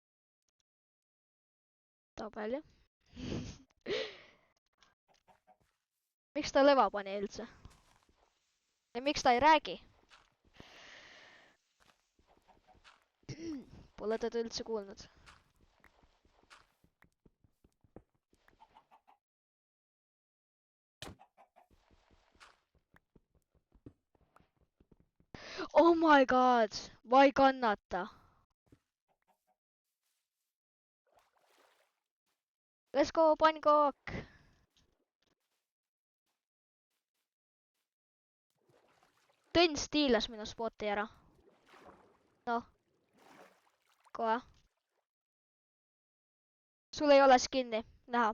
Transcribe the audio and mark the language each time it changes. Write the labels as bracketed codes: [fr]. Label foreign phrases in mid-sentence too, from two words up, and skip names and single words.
[et] Tahab välja. Miks ta leva pani üldse? Ja miks ta ei räägi? Pole teda üldse kuulnud. [en] Oh my god, [et] ma ei kannata. [en] Let's go, Pankok! [et] Tõnn stiilas minu spoti ära. Noh. Kohe. Sul ei ole skin'i, näha.